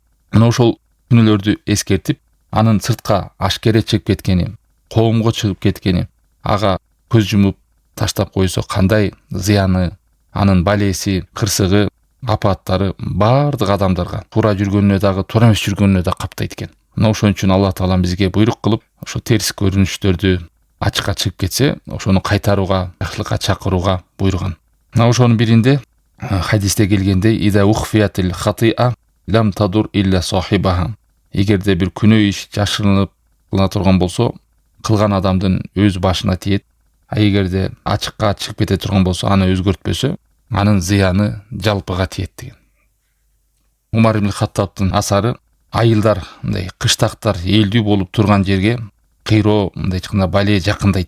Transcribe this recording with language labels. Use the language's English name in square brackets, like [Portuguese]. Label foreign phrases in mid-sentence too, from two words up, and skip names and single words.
[Kyrgyz] Мына ошол күнөөлөрдү эскертип, анын сыртка ашкере чыгып кеткени, коомго чыгып кеткени, ага көз жумуп таштап койсо кандай зыяны, анын балеси, кырсыгы, апаттары баардык адамдарга туура жүргөнүнө дагы, туура эмес жүргөнүнө да каптайт экен. Мына ошон үчүн Аллах Таалам бизге буйрук кылып, ошо терс көрүнүштөрдү ачыкка чыгып кетсе, ошону кайтарууга, жакшылыкка чакырууга буйруган. Мына ошонун биринде хадисте келгенде [Arabic] إذا أخفيت الخطيئة لم تضر إلا صاحبها. [Kyrgyz] Эгерде бир күнөө иш жашырынып кылына турган болсо, кылган адамдын өз башына тиет. А эгерде ачыкка чыгып кете турган болсо, аны өзгөртпөсө, анын зыяны жалпыга тиет деген. Умар ибн Хаттабтын асары айылдар, мындай кыштактар элдүү болуп турган жерге кыйроо, мындай чыкканда бале жакындайт.